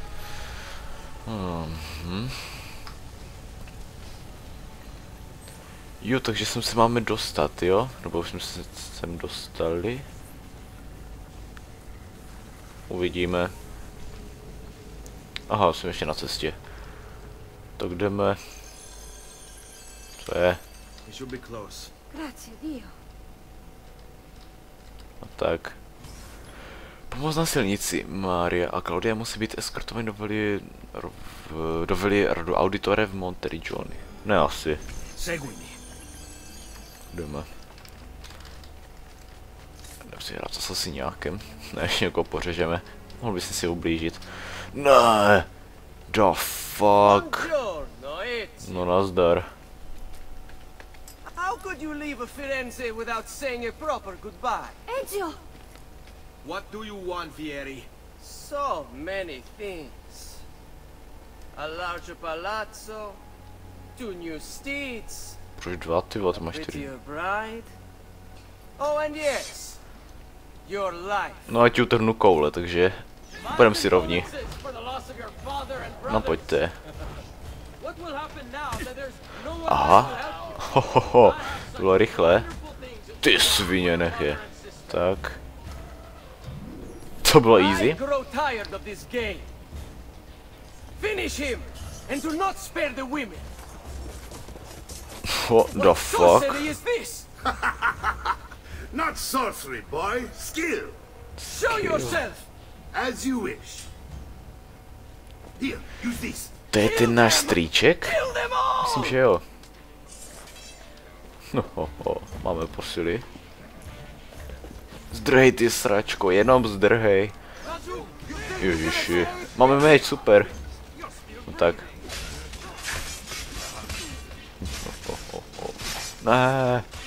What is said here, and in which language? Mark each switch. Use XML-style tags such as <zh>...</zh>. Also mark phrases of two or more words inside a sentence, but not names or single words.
<cs>Jo, takže sem se máme dostat, jo? Nebo už jsme se sem dostali? Uvidíme. Aha, jsem ještě na cestě. Tak jdeme. Co je?</cs> <en>We should be close.</en> <it>Grazie Dio.</it> <cs>A tak. Pomoc na silnici. Maria a Claudia musí být eskortovány do Velirodu Auditore v Monteriggioni. Ne asi.</cs> <it>Seguimi.</it> <cs>Jdeme. Jdeme si hrát s asasíňákem. Ne, ještě někoho pořežeme. Mohl bys si ublížit. Ne!</cs> <en>The fuck!</en> <cs>No nazdar.</cs> <en>How could you leave a Firenze without saying a proper goodbye? Ezio! What do you want, Vieri? So many things. A larger palazzo, 2 new steeds,</en> <cs>Proč 2, ty vole, to máš 4.</cs> <en>prettier bride. Oh, and yes, your life.</en> <cs>No ať ti utrhnu koule, takže budeme si rovni. No pojďte. Aha. Hohoho, to bylo rychle. Ty svině nechě. Tak. To bylo easy.</cs> <en>I grow tired of this game. Finish him and do not spare the women. What the What fuck? sorcery is this? Not sorcery, boy. Skill. Show yourself. As you wish. Here, use this.</en> <cs>To je ten náš strýček?</cs> <en>Kill them all.</en> <cs>Myslím, že jo. No, máme posily. Zdrhej ty sračko, jenom zdrhej. Ježiši. Máme meč, super. No tak. Ne.</cs>